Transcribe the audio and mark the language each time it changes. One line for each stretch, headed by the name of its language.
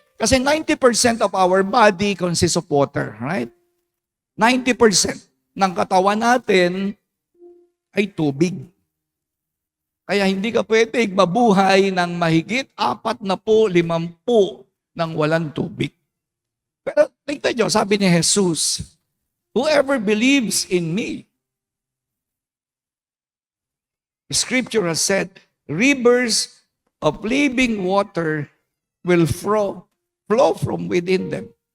English: Kasi 90% of our body consists of water, right?
Filipino: 90% ng katawan natin ay tubig. Kaya hindi ka pwedeng mabuhay ng mahigit 40-50 nang walang tubig. Pero tingnan nyo, sabi ni Jesus,
English: whoever believes in me, the scripture has said, rivers of living water will flow from within them.